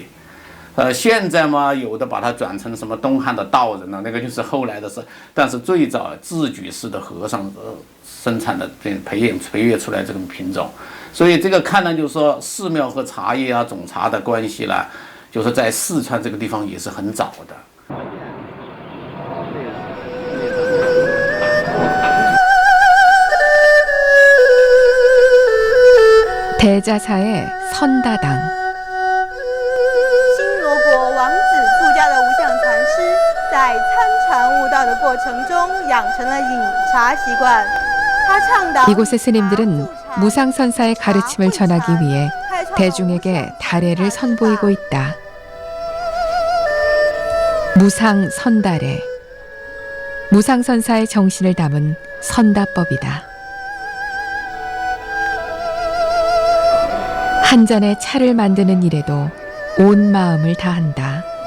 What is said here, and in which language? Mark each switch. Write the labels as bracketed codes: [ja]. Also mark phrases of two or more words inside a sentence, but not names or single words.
[zh] 现在嘛，有的把它转成什么东汉的道人了，那个就是后来的事。但是最早自举式的和尚生产的培育出来这种品种，所以这个看呢，就是说寺庙和茶叶啊、种茶的关系呢，就是在四川这个地方也是很早的。 [ko] 대자사의 선다당. [zh] 新罗国王子出家的无相禅师，在参禅悟道的过程中，养成了饮茶习惯。他倡导 [ko] 이곳의 스님들은 무상선사의 가르침을 전하기 위해 대중에게 다례를 선보이고 있다. 무상선다례. 무상선사의 정신을 담은 선다법이다. 한 잔의 차를 만드는 일에도 온 마음을 다한다.